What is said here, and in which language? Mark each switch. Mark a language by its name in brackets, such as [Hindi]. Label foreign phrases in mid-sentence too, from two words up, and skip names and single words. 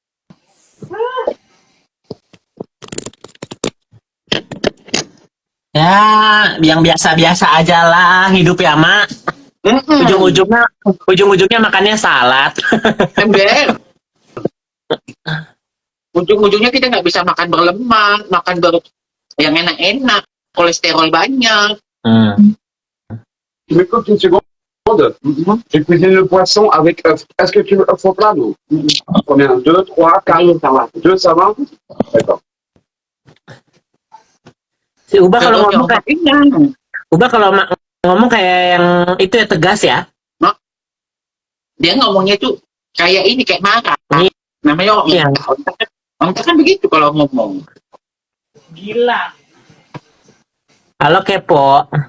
[Indonesian] Ya, yang biasa-biasa aja lah hidup ya, Mak. Ujung-ujungnya makannya salad. Ember. Ujung-ujungnya kita nggak bisa makan berlemak, makan yang enak-enak, kolesterol banyak. [French] Tu m'écoutes une seconde? Je cuisine le poisson avec œuf. Est-ce que tu veux œuf au plat d'eau? Combien? 2, 3, 4, ça va. 2, ça va? D'accord. [Indonesian] Si Uba kalau ngomong kayak yang itu ya, tegas ya. Dia ngomongnya tuh kayak ini, kayak marah. Namanya orang kan begitu kalau ngomong. Gila. Halo kepo.